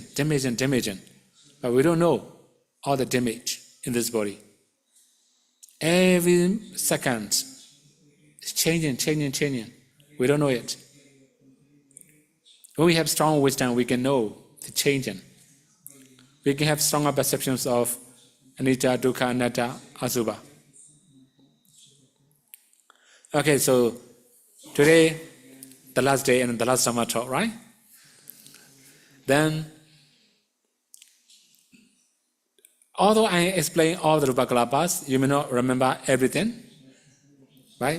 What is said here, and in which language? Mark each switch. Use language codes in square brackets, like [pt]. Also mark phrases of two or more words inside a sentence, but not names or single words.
[en] But we don't know all the damage in this body. Every second, it's changing. We don't know it. When we have strong wisdom, we can know the changing. We can have stronger perceptions of [pi] anicca, dukkha, anatta, asubha. [en] Okay, so today, the last day and the last Dhamma talk, right? Then, although I explain all the Rupakalapas, you may not remember everything, right?